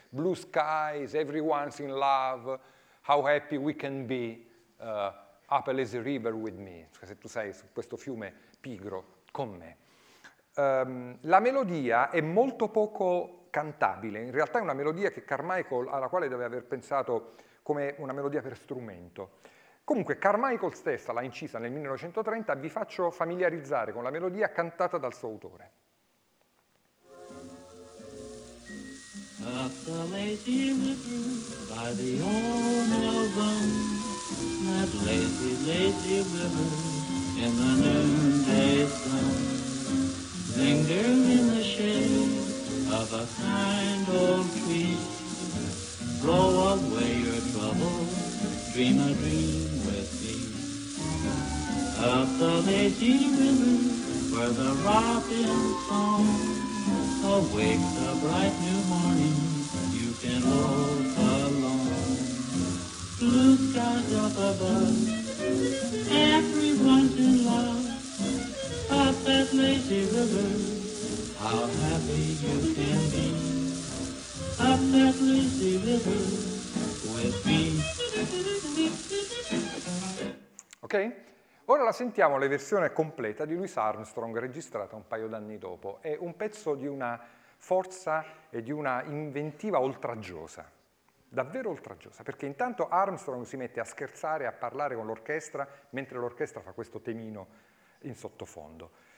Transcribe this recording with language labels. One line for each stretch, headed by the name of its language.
English: Blue skies, everyone's in love, how happy we can be, up a lazy river with me.
Italian: Cioè, se tu sei su questo fiume pigro con me. La melodia è molto poco cantabile. In realtà è una melodia che Carmichael, alla quale deve aver pensato come una melodia per strumento. Comunque Carmichael stessa l'ha incisa nel 1930, vi faccio familiarizzare con la melodia cantata dal suo autore.
English: Up the lazy river by the old mill bone, that lazy, lazy river in the noonday sun, lingering in the shade of a kind old tree, dream a dream with me of the lazy river where the robin song awakes a bright new morning. You can loaf along. Blue skies up above, everyone's in love. Up that lazy river, how happy you can be. Up that lazy river with me. Okay?
Italian: Ora la sentiamo la versione completa di Louis Armstrong registrata un paio d'anni dopo. È un pezzo di una forza e di una inventiva oltraggiosa, davvero oltraggiosa, perché intanto Armstrong si mette a scherzare, a parlare con l'orchestra, mentre l'orchestra fa questo temino in sottofondo.